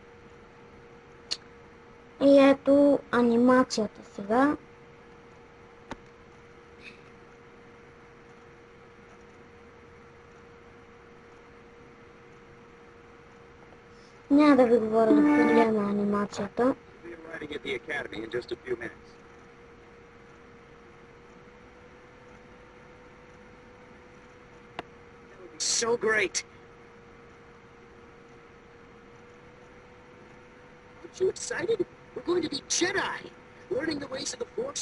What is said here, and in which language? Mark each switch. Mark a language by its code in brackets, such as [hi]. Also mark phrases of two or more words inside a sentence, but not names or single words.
[bg] И ето анимацията сега. Няма да ви говоря за проблема на анимацията. [en] So great. Aren't you excited? We're going to be Jedi, learning the ways of the Force.